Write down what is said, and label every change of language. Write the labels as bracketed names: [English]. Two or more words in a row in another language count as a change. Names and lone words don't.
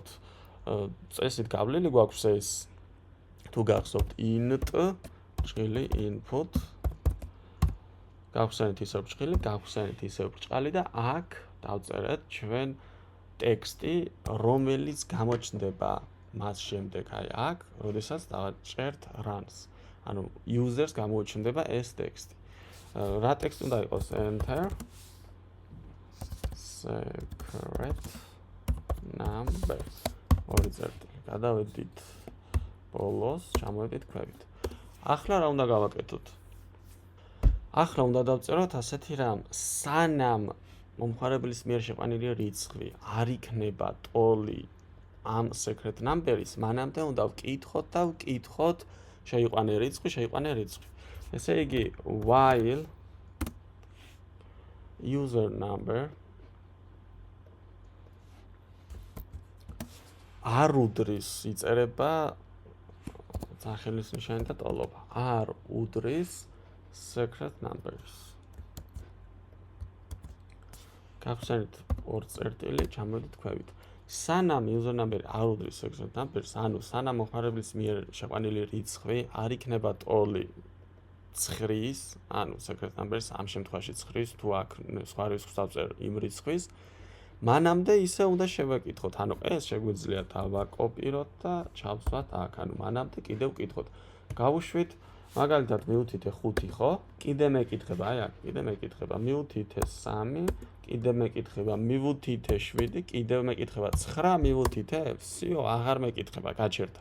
[Georgian] წესით გავლილი გვაქვს ეს, თუ გახსოვთ int ბრჭყილი input გავხსენით ისევ ბრჭყალი და აქ დავწერეთ ჩვენ ტექსტი, რომელიც გამოჩნდება მას შემდეგ, აი აქ, როდესაც დავაჭერთ runs. ანუ users გამოჩნდება ეს ტექსტი. რა ტექსტი უნდა იყოს? [English] Enter secret number. [Georgian] ორი წერტილი. გადავედით ბოლოს, ჩამოვედით ქვევით. ახლა რა უნდა გავაკეთოთ? ახლა უნდა დავწეროთ ასეთი რამ, სანამ მომხმარებლის მიერ შეყვანილი რიცხვი არ იქნება ტოლი ამ [English] secret number- [Georgian] ის, მანამდე უნდა ვკითხოთ, შეიყვანე რიცხვი. ესე იგი, [English] while user number [Georgian] არ უდრის იწერება სახელის ნიშანი და ტოლობა. არ უდრის [English] secret numbers. [Georgian] გავხსენით ორ წერტილი, ჩამოვედით ქვევით. სანამ [English] user number [Georgian] არ უდრის [English] secret numbers, [Georgian] ანუ სანამ მომხმარებლის მიერ შეყვანილი რიცხვი არ იქნება ტოლი 9-ის, ანუ [English] secret numbers [Georgian] ამ შემთხვევაში 9-ის, თუ აქ სხვა რიცხვს დავწერ იმ რიცხვის, მანამდე ისე უნდა შევაკითხოთ, ანუ ეს შეგვიძლია დავაკოპიროთ და ჩავსვათ აქ, ანუ მანამდე კიდევ ვკითხოთ. გავუშვით, მაგალითად მივუთითე 5, ხო? კიდე მეკითხება, აი აქ, მივუთითე 3, კიდე მეკითხება, მივუთითე 7, კიდევ მეკითხება 9, მივუთითე, всё, აღარ მეკითხება, გაჩერდა.